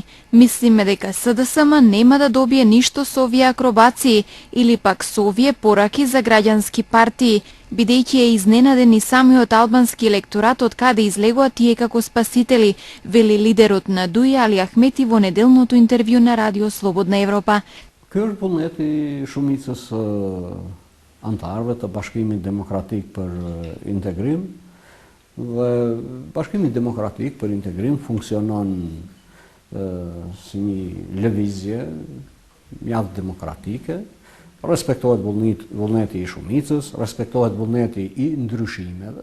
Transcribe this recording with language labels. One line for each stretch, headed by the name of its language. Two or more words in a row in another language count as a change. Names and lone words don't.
Macedonian: Мислиме дека СДСМ нема да добие ништо со овие акробации или пак со овие пораки за граѓански партии, бидејќи е изненаден и самиот албански електорат од каде излегоа тие како спасители, вели лидерот на ДУИ Али Ахмети во неделното интервју на Радио Слободна Европа.
Albanian: Ky është vullneti i shumicës antarëve të Bashkimit Demokratik për Integrim. Dhe Bashkimi Demokratik për Integrim funksionon si një lëvizje mjaft demokratike, respektohet vullneti i shumicës, respektohet vullneti i ndryshimeve.